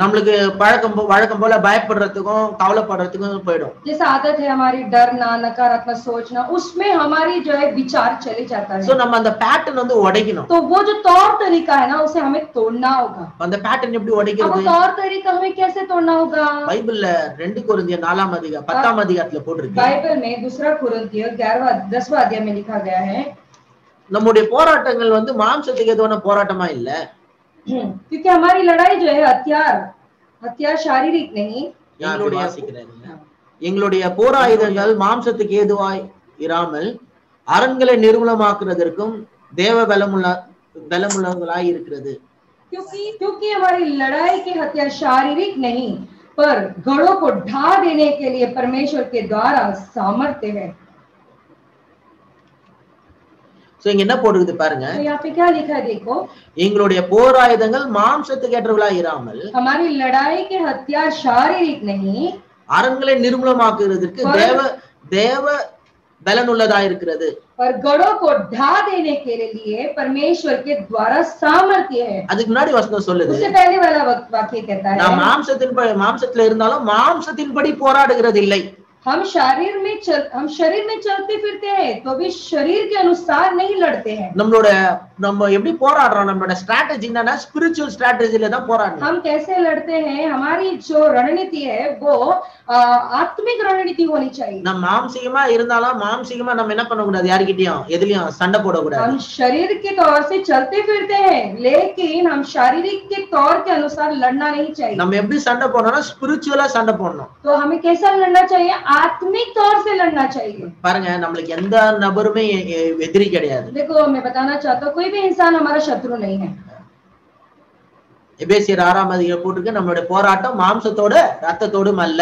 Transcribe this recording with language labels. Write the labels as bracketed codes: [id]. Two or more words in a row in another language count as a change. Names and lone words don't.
[ta] நம்மளுக்கு வழக்கம் போல பயப்படுறதுக்கும் கவலைப்படுறதுக்கும் போயிடும். [hi] जैसा आदत है हमारी डरना, नकारात्मक सोचना, उसमें हमारी जो है विचार चले जाता है। [ta] சோ நம்ம அந்த பேட்டர்ன் வந்து உடைக்கணும். [hi] तो वो जो तौर तरीका है ना, उसे हमें तोड़ना होगा। [ta] அந்த பேட்டர்ன் எப்படி [hi] अब [ta] உடைக்கிறது? [hi] तौर तरीका हमें कैसे तोड़ना होगा? [ta] பைபிள்ல 2 கொரிந்தியர் 4ஆம் அதிகாரம் 10ஆம் அதிகாரத்துல போட்டிருக்கு. [hi] बाइबल में 2 कुरिन्थियर 10वां अध्याय में लिखा गया है, [ta] நம்முடைய போராட்டங்கள் வந்து மாம்சத்துக்கு எதுவான போராட்டமா இல்ல, [hi] क्योंकि हमारी लड़ाई जो है हथियार शारीरिक नहीं। [ta] எங்களுடைய போராயுதங்கள் மாம்சத்துக்கு ஏதுவாய் இராமல் அரண்களை நிர்மூலமாக்குறதற்கும் தேவ பலமுள்ளவர்களாய் இருக்கிறது. [hi] क्योंकि हमारी लड़ाई के हथियार शारीरिक नहीं पर गढ़ों को ढा देने के लिए परमेश्वर के द्वारा सामर्थ्य है। [ta] சோ இங்க என்ன போடுது பாருங்க, [hi] तो यहाँ पे क्या लिखा है देखो, [ta] எங்களுடைய போராயுதங்கள் மாம்சத்துக்கு ஏற்றவர்களாய் இராமல் [hi] हमारी लड़ाई के हथियार शारीरिक नहीं [ta] அரண்களை நிர்மூலமாக்குறதற்கு தேவ பலனுள்ளதா இருக்கிறது, [hi] पर गढ़ों को ढा देने के लिए परमेश्वर के द्वारा सामर्थ्य है। [ta] அதுக்கு முன்னாடி வசனம் சொல்லுது, [hi] उससे पहले वाला वाक्य कहता है, [ta] நான் மாம்சத்துல இருந்தாலும் மாம்சத்தின்படி போராடுகிறது இல்லை, [hi] हम शरीर में चलते फिरते हैं तो भी शरीर के अनुसार नहीं लड़ते हैं। [ta] நம்ம எப்படி போராடுறோம், நம்மளோட ஸ்ட்ராட்டஜி என்னன்னா [en] spiritual strategy [ta] தான் போராடணும். [hi] हम कैसे लड़ते हैं, हमारी जो रणनीति है वो आत्मिक रणनीति होनी चाहिए। [ta] நம்ம மாம்சீகமா இருந்தாலும் மாம்சீகமா நம்ம என்ன பண்ண கூடாது, யார்கிட்டயும் எதுலயும் சண்டை போட கூடாது. [hi] हम शरीर के तौर से चलते फिरते हैं लेकिन हम शारीरिक के तौर के अनुसार लड़ना नहीं चाहिए। [ta] நம்ம எப்படி சண்டை போடணும்னா ஸ்பிரிச்சுவலா சண்டை போடணும். [hi] तो हमें कैसा लड़ना चाहिए, आत्मिक तौर से लड़ना चाहिए। [ta] பாருங்க, நம்மளுக்கு எந்த நபருமே எதிரி கிடையாது. [hi] देखो मैं बताना चाहता हूँ कोई भी इंसान हमारा शत्रु नहीं है। [ta] எபேசியர் 6ஆம் அதிகாரம் போட்டுருக்கு, நம்மளுடைய போராட்டம் மாம்சத்தோட ரத்தத்தோடும் அல்ல.